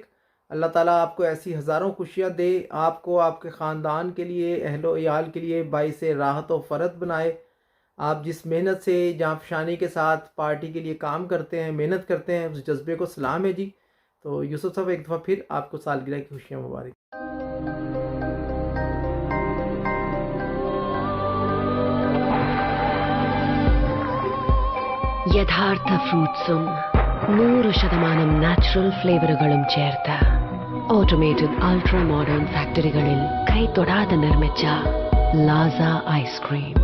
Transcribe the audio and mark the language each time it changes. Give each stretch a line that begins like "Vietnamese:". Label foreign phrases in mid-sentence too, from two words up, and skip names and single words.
Urdu: اللہ تعالیٰ آپ کو ایسی ہزاروں خوشیاں دے، آپ کو آپ کے خاندان کے لیے، اہل و عیال کے لیے باعث راحت و فرحت بنائے۔ آپ جس محنت سے جانفشانی کے ساتھ پارٹی کے لیے کام کرتے ہیں، محنت کرتے ہیں، اس جذبے کو سلام ہے جی۔ تو یوسف صاحب ایک دفعہ پھر آپ کو سالگرہ کی خوشیاں مبارک۔
Malayalam: യഥാർത്ഥ ഫ്രൂട്ട്സും 100% നാച്ചുറൽ ഫ്ലേവറുകളും ചേർത്ത് ഓട്ടോമേറ്റഡ് അൾട്രാ മോഡേൺ ഫാക്ടറികളിൽ കൈതൊടാതെ നിർമ്മിച്ച ലാസ ഐസ്ക്രീം.